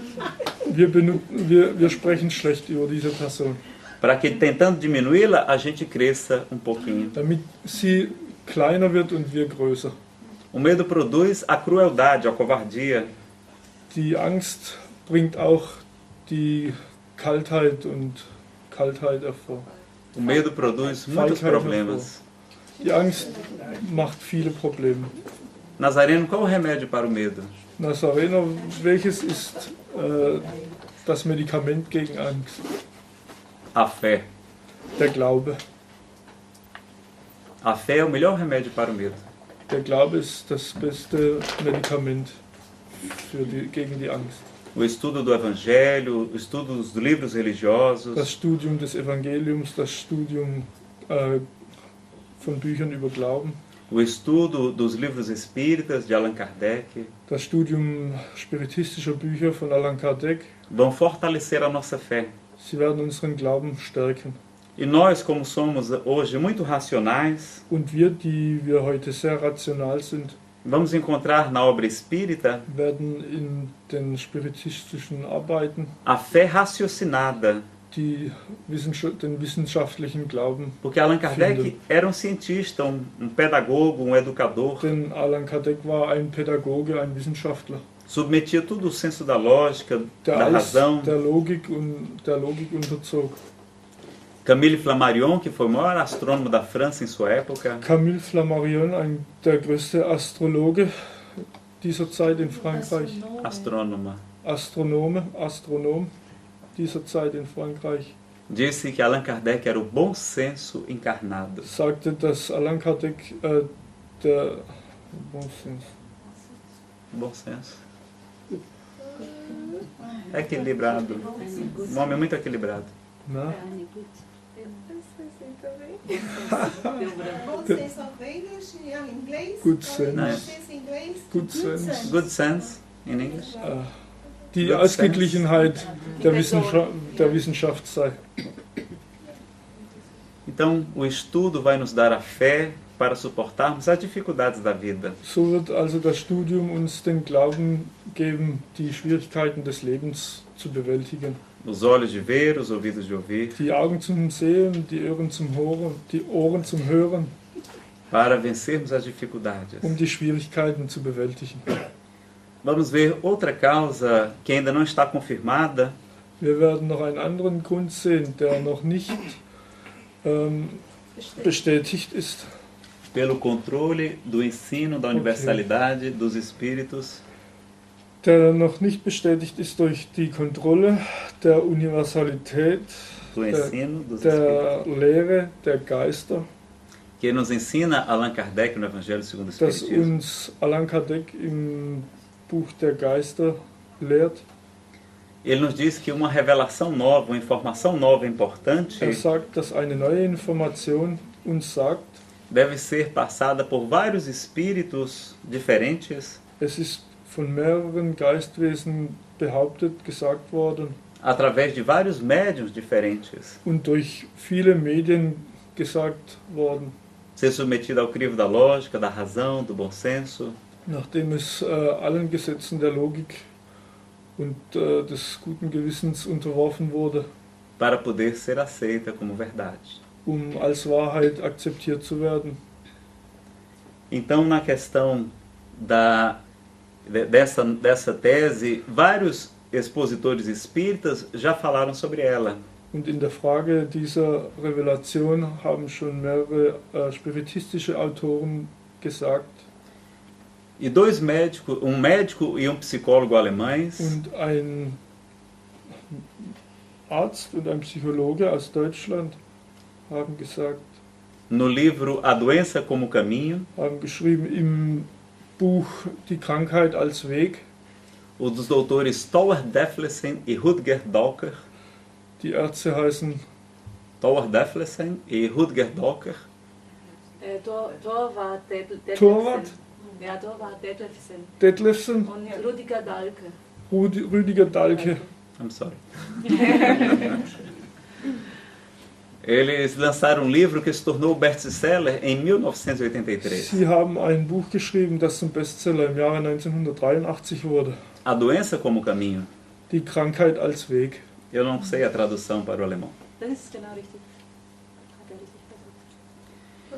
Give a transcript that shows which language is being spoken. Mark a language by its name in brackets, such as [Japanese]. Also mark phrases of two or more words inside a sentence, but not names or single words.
[German] Wir sprechen schlecht über diese Person, [Portuguese] para que, tentando diminuí-la, a gente cresça um pouquinho. [German] damit sie kleiner wird und wir größer. [Portuguese] O medo produz a crueldade, a covardia. [German] Die Angst bringt auch die Kaltheit hervor. [Portuguese] O medo produz muitos problemas. [German] Die Angst macht viele Probleme. [Portuguese] Nazareno, qual o remédio para o medo? [German] Nazarener, welches ist das Medikament gegen Angst? [Portuguese] A fé. [German] Der Glaube. [Portuguese] A fé é o melhor remédio para o medo. [German] Der Glaube ist das beste Medikament gegen die Angst. [Portuguese] O estudo do Evangelho, o estudo dos livros religiosos, [German] Das Studium des Evangeliums, das Studium von Büchern über Glauben, [Portuguese] o estudo dos livros espíritas de Allan Kardec [German] das Studium spiritistischer Bücher von Allan Kardec, [Portuguese] vão fortalecer a nossa fé. [German] sie werden unseren Glauben stärken. [Portuguese] E nós, como somos hoje muito racionais, [German] Und wir, die wir heute sehr rational sind, [Portuguese] vamos encontrar na obra espírita [German] werden in den spiritistischen Arbeiten [Portuguese] a fé raciocinada. [German] den wissenschaftlichen Glauben. [Portuguese] Porque Allan Kardec era um cientista, um pedagogo, um educador. [German] Denn Allan Kardec war ein Pädagoge, ein Wissenschaftler, [Portuguese] Submetia tudo ao senso da lógica, [German] der [Portuguese] da [German] alles [Portuguese] razão. [German] der Logik unterzog. [Portuguese] Camille Flammarion, que foi o maior astrônomo da França em sua época. [German] Camille Flammarion, der größte Astrologe dieser Zeit in Frankreich. [Portuguese] Astrônoma. [German] Astronom dieser Zeit in Frankreich. [Portuguese] Disse que Allan Kardec era o bom senso encarnado. [German] Sagte, dass Allan Kardec der [Portuguese] Bom senso. Equilibrado. Um homem muito equilibrado. [German] Na? [Portuguese] Bom [English] sense of English [Portuguese] em inglês? [English] Good sense. [Portuguese] Bom sense em inglês? [English] Good sense. Good sense, in English. [German] Die Good Ausgeglichenheit der Wissenschaft sei. [Portuguese] Então, o estudo vai nos dar a fé para suportarmos as dificuldades da vida. [German] So wird also das Studium uns den Glauben geben, die Schwierigkeiten des Lebens zu bewältigen. [Portuguese] Os olhos de ver, os ouvidos de ouvir, [German] Die Augen zum Sehen, die Ohren zum Hören, [Portuguese] para vencermos as dificuldades. [German] die Schwierigkeiten zu bewältigen. [Portuguese] Vamos ver outra causa que ainda não está confirmada, [German] Wir werden noch einen anderen Grund sehen, der noch nicht bestätigt ist, [Portuguese] pelo controle do ensino da universalidade dos espíritos, [German] der noch nicht bestätigt ist durch die Kontrolle der Universalität, [Portuguese] do ensino dos espíritos, [German] der Lehre der Geister, [Portuguese] que nos ensina Allan Kardec no Evangelho segundo o [German] das [Portuguese] Espiritismo. [German] uns Allan Kardec im Buch der Geister lehrt. [Portuguese] Ele nos diz que uma revelação nova, uma informação nova importante, [German] Sagt, dass eine neue Information uns sagt, [Portuguese] deve ser passada por vários espíritos diferentes, [German] es ist von mehreren Geistwesen behauptet, gesagt worden [Portuguese] através de vários médiuns diferentes. [German] und durch viele Medien gesagt worden, [Portuguese] Ser submetido ao crivo da lógica, da razão, do bom senso, [German] nachdem es allen Gesetzen der Logik und des guten Gewissens unterworfen wurde, [Portuguese] para poder ser aceita como verdade. [German] als Wahrheit akzeptiert zu werden. [Portuguese] Então, na questão dessa tese, vários expositores espíritas já falaram sobre ela. [German] Und in der Frage dieser Revelation haben schon mehrere spiritistische Autoren gesagt [Portuguese] E dois médicos, um médico e um psicólogo alemães, [German] und ein Arzt und ein Psychologe aus Deutschland haben gesagt, [Portuguese] no livro A Doença como Caminho, [German] haben geschrieben im Buch Die Krankheit als Weg, [Portuguese] o dos doutores Thor Deflesen e Rutger Docker, [German] die Ärzte heißen [Portuguese] Thor Deflesen e Rutger Docker, [German] Torwart Detlefsen. Torwart? Ja, Torwart Detlefsen. Detlefsen, Und Rüdiger Dahlke. Rüdiger Dahlke. [English] I'm sorry. [Portuguese] Eles lançaram um livro que se tornou best-seller em 1983. [German] Sie haben ein Buch geschrieben, das zum Bestseller im Jahre 1983 wurde. [Portuguese] A Doença como Caminho. [German] Die Krankheit als Weg. [Portuguese] Eu não sei a tradução para o alemão. [German] Das ist genau richtig. Hat er richtig gesagt.